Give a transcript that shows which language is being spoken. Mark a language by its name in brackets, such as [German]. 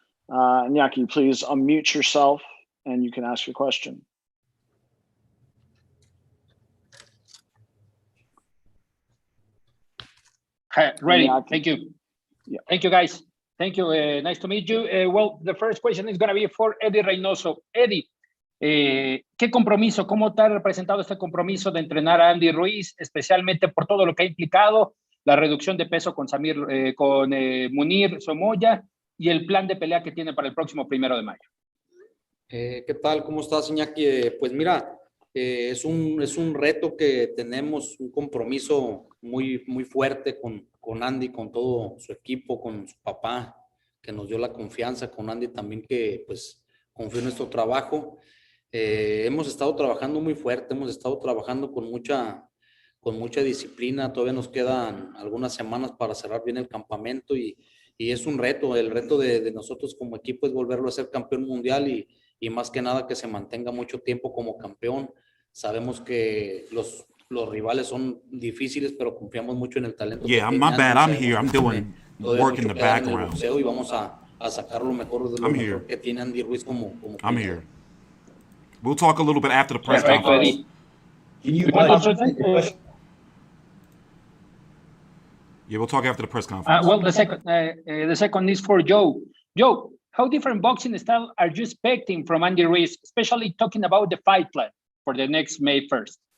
[English] Iñaki, please unmute yourself and you can ask your question. Hi, ready. Iñaki. Thank you. Yeah. Thank you, guys. Thank you. Nice to meet you. Well, the first question is going to be for Eddie Reynoso. [Spanish] Eddie, ¿qué compromiso, cómo te ha representado este compromiso de entrenar a Andy Ruiz, especialmente por todo lo que ha implicado, la reducción de peso con Munir Somoya y el plan de pelea que tiene para el próximo 1 de mayo? ¿Qué tal? ¿Cómo estás, Iñaki? Pues mira, es un reto que tenemos, un compromiso muy, muy fuerte con Andy, con todo su equipo, con su papá, que nos dio la confianza, con Andy también, que pues confió en nuestro trabajo. Hemos estado trabajando muy fuerte, hemos estado trabajando con mucha disciplina. Todavía nos quedan algunas semanas para cerrar bien el campamento y es un reto. El reto de nosotros como equipo es volverlo a ser campeón mundial y más que nada que se mantenga mucho tiempo como campeón. Sabemos que los rivales son difíciles, pero confiamos mucho en el talento. [English] Yeah, my bad. I'm here. I'm doing work in the background. [Spanish] Y vamos a sacar lo mejor de lo mejor que tiene Andy Ruiz como [English] I'm here. We'll talk a little bit after the press conference. Yeah, we'll talk after the press conference. Well, the second is for Joe. Joe, how different boxing style are you expecting from Andy Ruiz, especially talking about the fight plan for the next May 1st?